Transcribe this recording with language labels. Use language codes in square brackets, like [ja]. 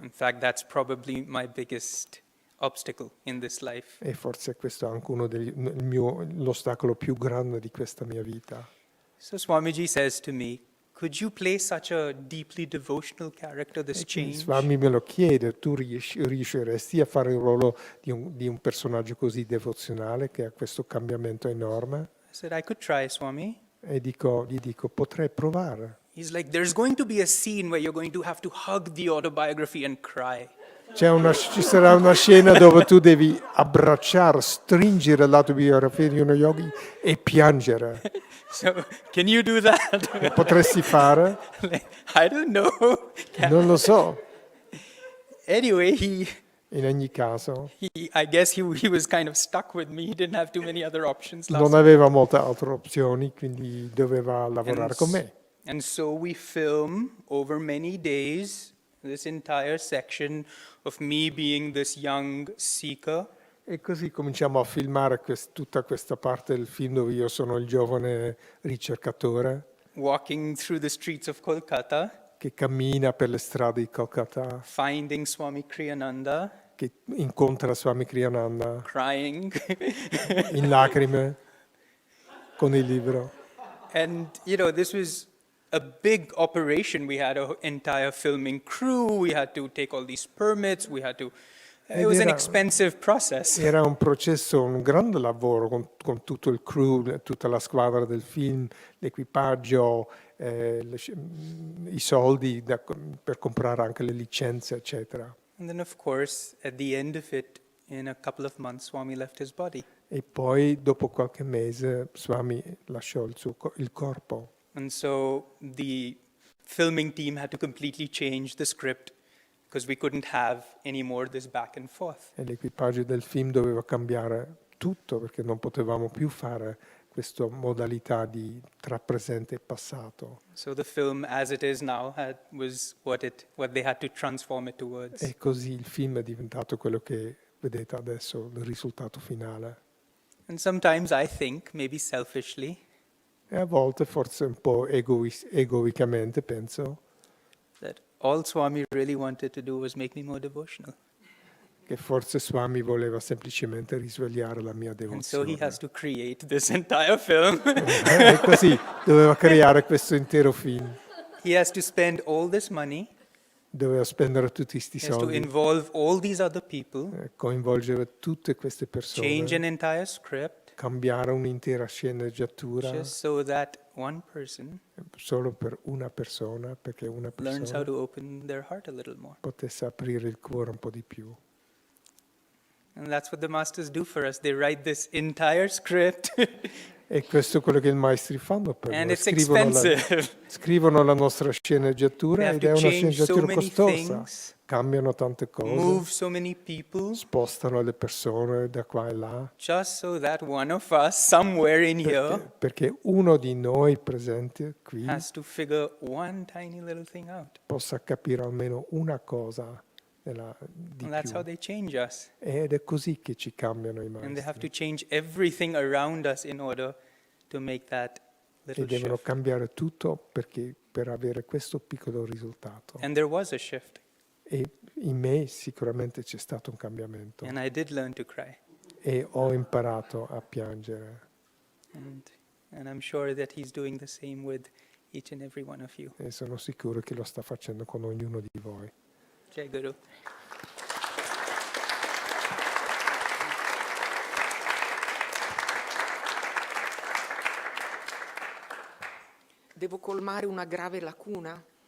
[en] In fact, that's probably my biggest obstacle in this life. [it] E forse questo è anche l'ostacolo più grande di questa mia vita. [en] So Swamiji says to me, could you play such a deeply devotional character, this change? [it] Swami me lo chiede, tu riusciresti a fare il ruolo di un personaggio così devozionale che ha questo cambiamento enorme? [en] I said, I could try, Swami. [it] E gli dico, potrei provare. [en] He's like, there's going to be a scene where you're going to have to hug the autobiography and cry. [it] Ci sarà una scena dove tu devi abbracciare, stringere l'autobiografia di uno yogi e piangere. [en] So, can you do that? [it] Lo potresti fare? [en] Like, I don't know. [it] Non lo so. [en] Anyway, [it] In ogni caso, [en] I guess he was kind of stuck with me. He didn't have too many other options last [it] non aveva molte altre opzioni, quindi doveva lavorare con me. [en] And so we film over many days this entire section of me being this young seeker. [it] E così cominciamo a filmare tutta questa parte del film dove io sono il giovane ricercatore [en] Walking through the streets of Kolkata, [it] che cammina per le strade di Kolkata, [en] finding Swami Kriyananda, [it] che incontra Swami Kriyananda [en] crying. [it] in lacrime con il libro. [en] And, this was a big operation. We had an entire filming crew. We had to take all these permits. It was an expensive process. [it] Era un processo, un grande lavoro con tutto il crew, tutta la squadra del film, l'equipaggio, i soldi per comprare anche le licenze, eccetera. [en] And then, of course, at the end of it, in a couple of months, Swami left his body. [it] E poi, dopo qualche mese, Swami lasciò il corpo. [en] And so the filming team had to completely change the script because we couldn't have any more this back and forth. [it] E l'equipaggio del film doveva cambiare tutto perché non potevamo più fare questa modalità tra presente e passato. [en] So the film, as it is now, was what they had to transform it towards. [it] E così il film è diventato quello che vedete adesso, il risultato finale. [en] And sometimes I think, maybe selfishly, [it] E a volte, forse un po' egoicamente, penso [en] that all Swami really wanted to do was make me more devotional. [it] che forse Swami voleva semplicemente risvegliare la mia [en] And so he [it] devozione. [en] has to create this entire film. [it] E così doveva creare questo intero film. [en] He has to spend all this money. [it] Doveva spendere tutti questi [en] He has to [it] soldi, [en] involve all these other people, [it] coinvolgere tutte queste [en] change an [it] persone, [en] entire script, [it] cambiare un'intera sceneggiatura [en] just so that one person [it] solo per una persona, perché una [en] learns how [it] persona [en] to open their heart a little more. [it] potesse aprire il cuore un po' di più. [en] And that's what the masters do for us. They write this entire script, [it] E questo è quello che i maestri fanno per [en] and [it] noi. [en] it's expensive. [it] Scrivono la nostra sceneggiatura [en] They have [it] ed [en] to [it] è una [en] change so [it] sceneggiatura [en] many [it] costosa. [en] things, [it] Cambiano tante cose, [en] move so many people, [it] spostano le persone da qua e là, [en] just so that one of us somewhere in here [it] perché uno di noi presente qui [en] has to figure one tiny little thing out. [it] possa capire almeno una cosa di [en] And that's how [it] più. [en] they change us. [it] Ed è così che ci cambiano i [en] And they have to [it] maestri. [en] change everything around us in order to make that little [it] devono [en] shift. [it] cambiare tutto per avere questo piccolo risultato. [en] And there was a shift. [it] E in me sicuramente c'è stato un cambiamento. [en] And I did learn to cry. [it] E ho imparato a piangere. [en] And I'm sure that he's doing the same with each and every one of you. [it] E sono sicuro che lo sta facendo con ognuno di voi. [sa] Jai Guru. [it] Devo colmare una grave lacuna.